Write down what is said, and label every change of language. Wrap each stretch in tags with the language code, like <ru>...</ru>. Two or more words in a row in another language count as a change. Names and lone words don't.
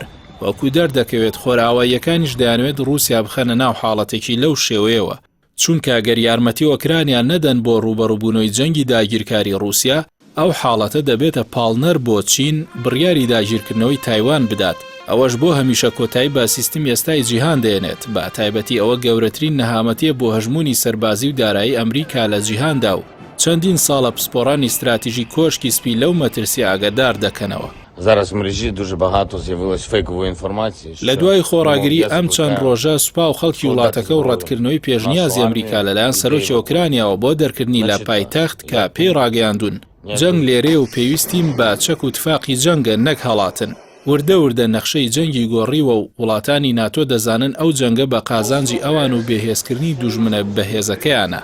<ckb>وەکو دەردەکەوێت خۆراواییەکانیش دەیانوێت رووسیا بخەنە ناو حاڵەتێکی لەو شێوەیەوە، چونکە ئەگەر یارمەتی ئۆکرانیا نەدەن بۆ ڕوبەڕووبوونەوەی جەنگی داگیرکاری رووسیا، ئەو حاڵەتە دەبێتە پاڵنەر بۆ چین بڕیاری داگیرکردنەوەی تایوان بدات. ئەوەش بۆ هەمیشە کۆتایی بە سیستمی ئێستای جیهان دێنێت، بە تایبەتی ئەوە گەورەترین نەهامەتیە بۆ هەژمونی سەربازی و دارایی ئەمریکا لە جیهاندا و چەندین ساڵە پسپۆڕانی استراتیژی کۆشکی سپی لەو مەترسی ئاگادار دەکەنەوە.</ckb> <uk>Зараз в мережі дуже багато з'явилось фейкової інформації.</uk> <ckb>لە دوای خۆڕاگری ئەم چەند ڕۆژە سوپا و خەڵکی وڵاتەکە و ڕەتکردنەوەی پێشنیازی ئەمریکا لەلایەن سەرۆکی ئۆکرانیاوە بۆ دەرکردنی لە پایتەخت کە پێی ڕاگەیاندون جەنگ لێرێ و پێویستیم بە چەک و تفاقی جەنگە نەک هەڵاتن. وردە نەخشەی جەنگی گۆڕیوە و وڵاتانی ناتۆ دەزانن ئەو جەنگە بە قازانجی ئەوان و بێهێزکردنی دوژمنە بەهێزەکەیانە.</ckb>